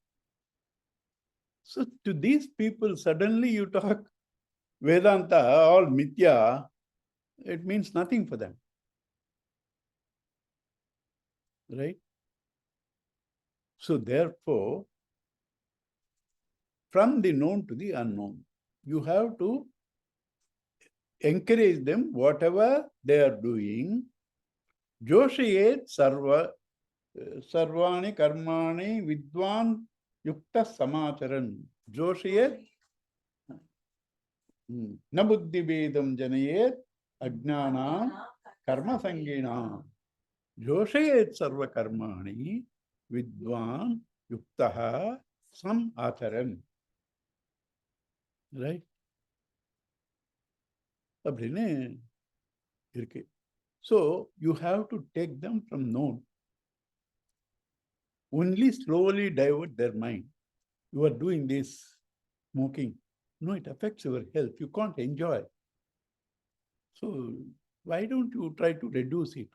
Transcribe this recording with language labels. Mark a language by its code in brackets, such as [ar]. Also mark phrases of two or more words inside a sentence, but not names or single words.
[en] So to these people, suddenly you talk Vedanta, all mithya, it means nothing for them. Right? So therefore, from the known to the unknown, you have to encourage them, whatever they are doing. [sa] जोषयेत् सर्वाणि कर्माणि विद्वान् युक्तः समाचरन्. जोषयेत् न बुद्धि भेदं जनयेत् अज्ञान कर्म सङ्गिनाम्. जोषयेत् सर्व कर्माणि विद्वान् युक्तः सम् आचरन्. [en] Right? [ta] அப்படின்னு இருக்கு. [en] So you have to take them from known. Only slowly divert their mind. You are doing this smoking. No, it affects your health. You can't enjoy. So why don't you try to reduce it?